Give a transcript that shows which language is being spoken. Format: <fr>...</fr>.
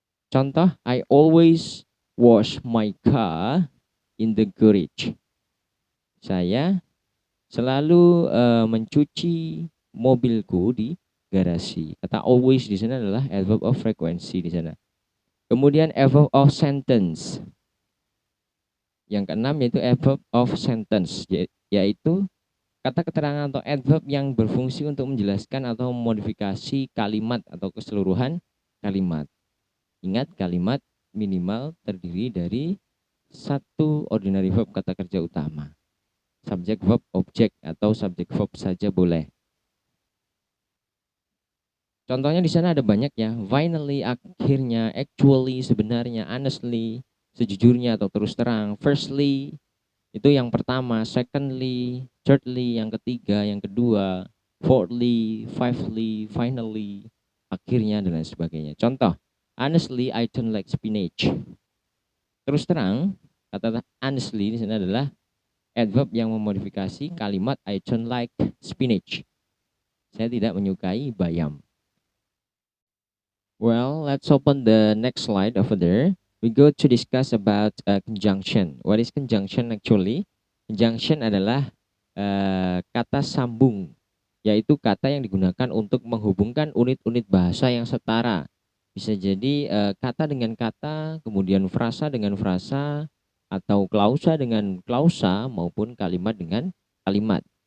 <en>Contoh, I always wash my car in the garage.</en> <id>Saya selalu mencuci mobilku di garasi. Kata always di sana adalah adverb of frequency di sana. Kemudian adverb of sentence. Yang keenam yaitu adverb of sentence, yaitu kata keterangan atau adverb yang berfungsi untuk menjelaskan atau memodifikasi kalimat atau keseluruhan kalimat. Ingat, kalimat minimal terdiri dari satu ordinary verb kata kerja utama. Subjek, verb, objek, atau subjek verb saja boleh. Contohnya di sana ada banyak ya. Finally, akhirnya, actually, sebenarnya, honestly, sejujurnya atau terus terang. Firstly, itu yang pertama. Secondly, thirdly, yang ketiga, yang kedua. Fourthly, fifthly, finally, akhirnya, dan lain sebagainya.</id> <en>Contoh, honestly, I don't like spinach.</en> <id>Terus terang, kata honestly di sana adalah adverb yang memodifikasi kalimat</id> <en>I don't like spinach.</en> <id>Saya tidak menyukai bayam.</id> <en>Well, let's open the next slide over there. We go to discuss about conjunction. What is conjunction actually?</en> <id>Conjunction adalah kata sambung, yaitu kata yang digunakan untuk menghubungkan unit-unit bahasa yang setara. Bisa jadi kata dengan kata, kemudian frasa dengan frasa, atau klausa dengan klausa, maupun kalimat dengan kalimat.</id>